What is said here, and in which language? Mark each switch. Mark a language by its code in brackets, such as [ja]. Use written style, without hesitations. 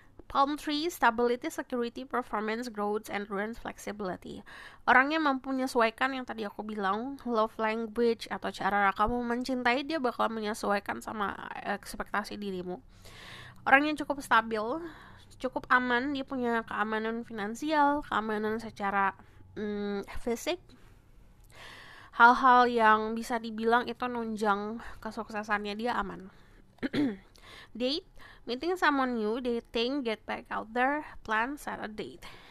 [en] Palm tree, stability, security, performance, growth, endurance, flexibility. [id] Orangnya mampu menyesuaikan yang tadi aku bilang, love language atau cara kamu mencintai, dia bakal menyesuaikan sama ekspektasi dirimu. Orangnya cukup stabil, cukup aman, dia punya keamanan finansial, keamanan secara fisik. Hal-hal yang bisa dibilang itu nunjang kesuksesannya dia aman. [en] Date, meeting someone new, dating, get back out there, plan, set a date.